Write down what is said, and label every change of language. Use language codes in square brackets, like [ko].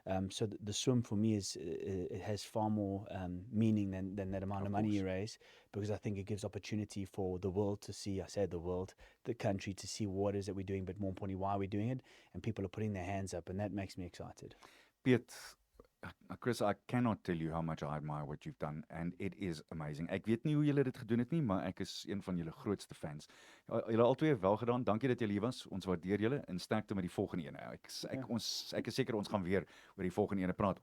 [en] So the swim for me it has far more meaning than that amount of money you raise, because I think it gives opportunity for the world to see, the country to see what it is that we're doing, but more importantly, why we're doing it, and people are putting their hands up, and that makes me excited. Piet, Chris, I cannot tell you how much I admire what you've done, and it is amazing. [af] Ek weet nie hoe julle dit gedoen het nie, maar ek is een van julle grootste fans. Julle albei wel gedaan. Dankie dat julle hier was. Ons waardeer julle en sterkte met die volgende ene. Ek is seker ons gaan weer oor die volgende ene praat.